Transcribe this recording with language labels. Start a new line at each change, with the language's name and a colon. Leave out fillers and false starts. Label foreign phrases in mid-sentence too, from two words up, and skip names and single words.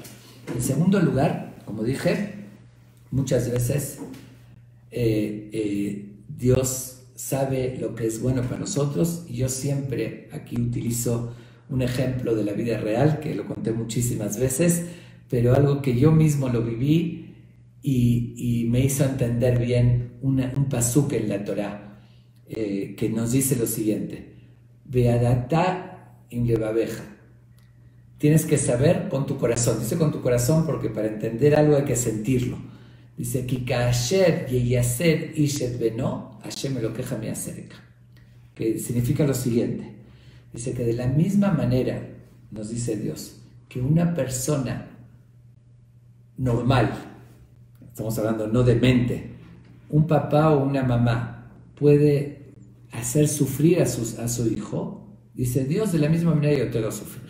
Spanish: En segundo lugar, como dije, muchas veces Dios sabe lo que es bueno para nosotros, y yo siempre aquí utilizo un ejemplo de la vida real, que lo conté muchísimas veces, pero algo que yo mismo lo viví y me hizo entender bien un pasuk en la Torá, que nos dice lo siguiente:
Hebrew: וידעת עם לבבך.
Spanish: Tienes que saber con tu corazón. Dice con tu corazón porque para entender algo hay que sentirlo. Dice:
Hebrew: כי כאשר ייסר איש את בנו, השם אלוקיך מייסרך.
Spanish: Que significa lo siguiente. Dice que de la misma manera, nos dice Dios, que una persona normal, estamos hablando no de mente, un papá o una mamá puede hacer sufrir a su hijo, dice Dios, de la misma manera yo te hago sufrir.